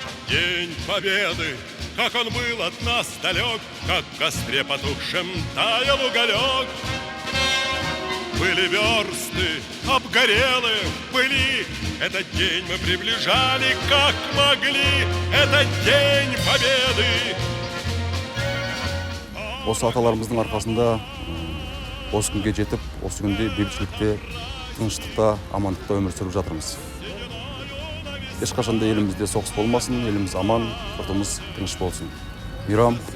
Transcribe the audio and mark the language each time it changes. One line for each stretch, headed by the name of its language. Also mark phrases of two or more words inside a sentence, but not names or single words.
Russian: День Победы, как он был от нас далек, как в костре потухшем таял уголек. Были версты, обгорелы в пыли, этот день мы приближали, как могли, этот день Победы.
Kazakh: Осы аталарымыздың арқасында осы күнге жетіп, осы күнде бейбітшілікте, тыныштықта, амандықта өмір сүріп жатырмыз. Ешқашанда елімізде соғыс болмасын, еліміз аман, жұртымыз тыныш болсын.